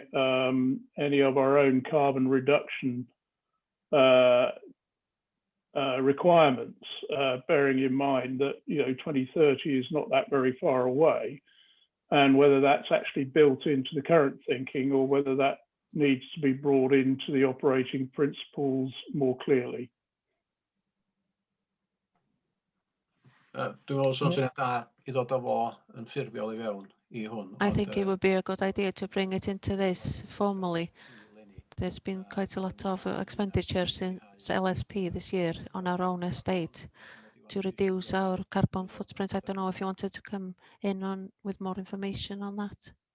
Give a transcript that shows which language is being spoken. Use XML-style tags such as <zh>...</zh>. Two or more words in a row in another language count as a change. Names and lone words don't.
<en>any of our own carbon reduction requirements, bearing in mind that 2030 is not that very far away, and whether that's actually built into the current thinking or whether that needs to be brought into the operating principles more clearly.</en> <cy>Dwi'n meddwl sy'n da I ddod â fo yn ffurfiol I fewn I hwn.</cy> <en>I think it would be a good idea to bring it into this formally. There's been quite a lot of expenditure since LSP this year on our own estate to reduce our carbon footprint. I don't know if you wanted to come in with more information on that.</en>